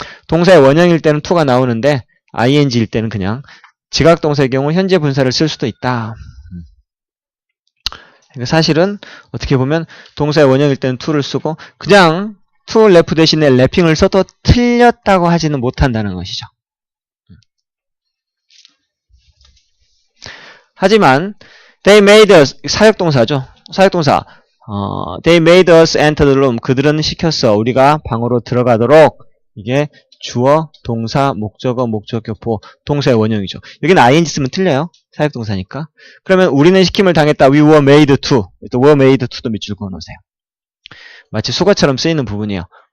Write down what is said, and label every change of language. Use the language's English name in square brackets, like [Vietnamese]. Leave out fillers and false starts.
[Korean] 동사의 원형일 때는 to가 나오는데 ing일 때는 그냥 지각동사의 경우 현재 분사를 쓸 수도 있다. 그러니까 사실은 어떻게 보면 동사의 원형일 때는 to를 쓰고 그냥 to left 대신에 lapping을 써도 틀렸다고 하지는 못한다는 것이죠. 하지만 [English] they made us [Korean] 사역동사죠. 사역동사 [English] they made us enter the room. [Korean] 그들은 시켰어. 우리가 방으로 들어가도록. 이게 주어, 동사, 목적어, 목적격보, 동사의 원형이죠. 여기는 ing 쓰면 틀려요. 사역동사니까. 그러면 우리는 시킴을 당했다. [English] We were made to. [Korean] 또 [English] were made to [Korean] 도 밑줄 그어놓으세요. 마치 수거처럼 쓰이는 부분이에요.